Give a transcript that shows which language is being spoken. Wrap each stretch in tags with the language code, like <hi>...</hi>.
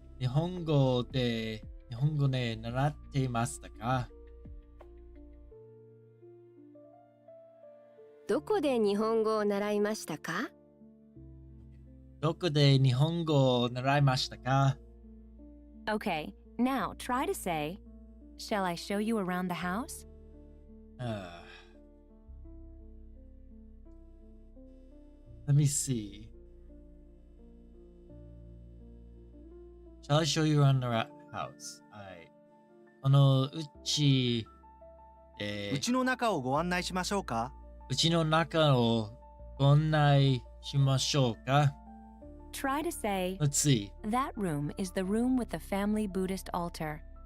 <ja>日本語ね、習っていましたか？どこで日本語を習いましたか？どこで日本語を習いましたか？</ja> <en>Okay, now try to say, shall I show you around the house? Let me see. Shall I show you around the house?</en> <ja>はい。このうちうちの中をご案内しましょうか？うちの中をご案内しましょうか？</ja> <en>Try to say, Let's see. that room is the room with the family Buddhist altar.</en>